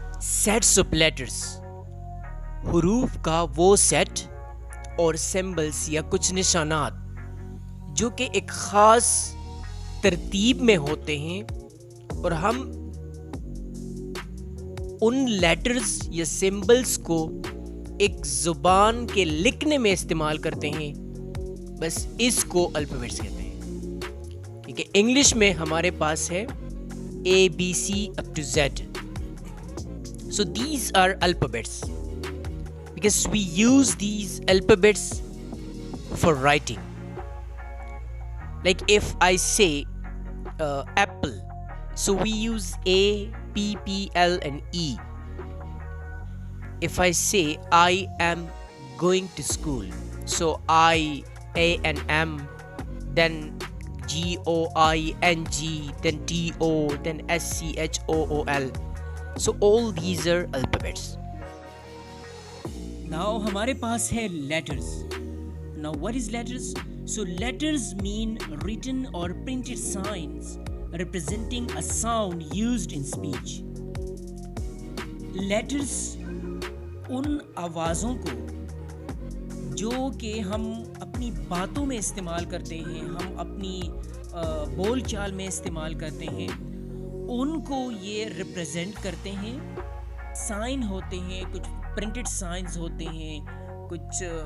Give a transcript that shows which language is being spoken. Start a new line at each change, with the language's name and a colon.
English: Sets of letters،
Urdu: حروف کا وہ سیٹ اور سمبلز یا کچھ نشانات جو کہ ایک خاص ترتیب میں ہوتے ہیں، اور ہم ان لیٹرز یا سمبلز کو ایک زبان کے لکھنے میں استعمال کرتے ہیں، بس اس کو الفابیٹس کہتے ہیں۔ کیونکہ انگلش میں ہمارے پاس ہے
English: ABC up to Z. So these are alphabets because we use these alphabets for writing. Like if I say apple, so we use A, P, P, L and E. If I say I am going to school, so I, A and M, then GOING, then TO, then SCHOOL. So all these are alphabets.
Urdu: Now ہمارے پاس ہے letters.
English: Now what is letters? So letters mean written or printed signs representing a sound used in speech.
Urdu: Letters ان آوازوں کو جو کہ ہم اپنی باتوں میں استعمال کرتے ہیں، ہم اپنی بول چال میں استعمال کرتے ہیں، ان کو یہ ریپرزینٹ کرتے ہیں۔ سائن ہوتے ہیں، کچھ پرنٹڈ سائنز ہوتے ہیں، کچھ